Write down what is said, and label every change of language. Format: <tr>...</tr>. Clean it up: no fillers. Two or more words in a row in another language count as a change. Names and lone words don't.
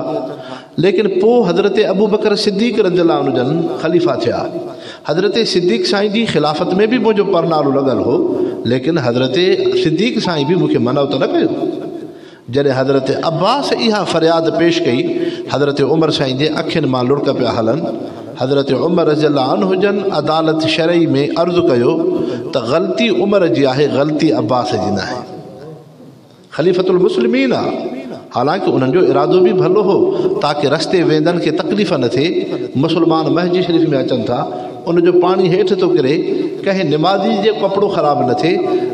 <sd>लेकिन पोइ हज़रत अबू बकर सिद्दीक़</sd> <ar>رضي الله عنه</ar> <sd>जन ख़लीफ़ा थिया। हज़रत सिद्दीक़ साईं जी ख़िलाफ़त में बि मुंहिंजो परनालो लॻल हो, लेकिन हज़रत सिद्दीक़ साईं बि मूंखे मनो त न कयो। जॾहिं हज़रत अब्बास इहा फ़रियाद पेश कई, हज़रत उमर साईं जे अखियुनि मां लुड़क पिया हलनि। हज़रत उमर</sd> <ar>رضي الله عنه</ar> <sd>जन अदालत शरई में अर्ज़ु कयो त ग़लती उमर जी आहे, ग़लती अब्बास जी न आहे।</sd> <ar>خليفة المسلمين</ar> <sd>आहे, हालांकि उन्हनि जो इरादो बि भलो हो ताकि रस्ते वेंदनि खे तकलीफ़ न थिए। मुस्लमान महजी शरीफ़ में अचनि था, उनजो पाणी हेठि थो किरे, कंहिं निमाज़ी जो कपिड़ो ख़राबु न थिए।</sd>